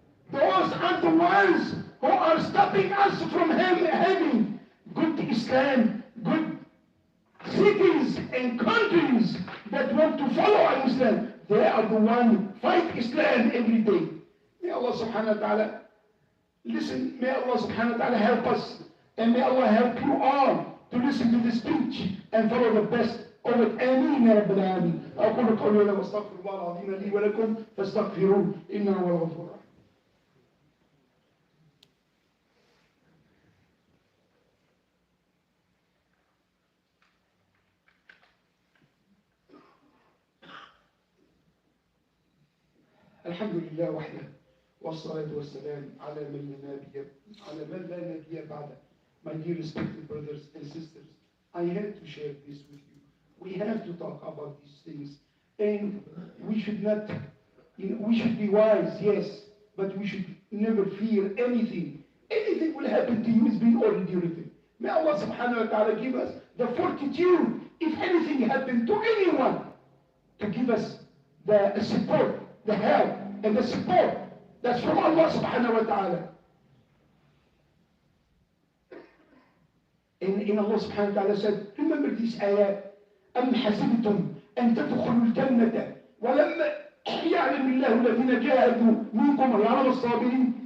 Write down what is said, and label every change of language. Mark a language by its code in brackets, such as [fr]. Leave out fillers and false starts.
[en] Those are the ones who are stopping us from having good Islam, good cities and countries that want to follow Islam. They are the ones who fight Islam every day. May Allah subhanahu wa ta'ala listen. May Allah subhanahu wa ta'ala help us. And may Allah help you all to listen to this speech and follow the best of it. [ar] آمين يا رب العالمين. أقول قولي هذا واستغفر الله العظيم لي ولكم فاستغفروه إنه هو الغفور الرحيم. الحمد لله وحده والصلاة والسلام على من لا نبي بعده. [en] My dear respected brothers and sisters, I have to share this with you. We have to talk about these things, and we should not, we should be wise, yes, but we should never fear anything. Anything will happen to you is being already written. May Allah subhanahu wa ta'ala give us the fortitude, if anything happened to anyone, to give us the support, the help, and the support that's from Allah subhanahu wa ta'ala. And Allah subhanahu wa ta'ala said, remember these ayat, [ar] أم حسبتم أن تدخلوا الجنة ولما يعلم الله الذين جاهدوا منكم ويعلم الصابرين.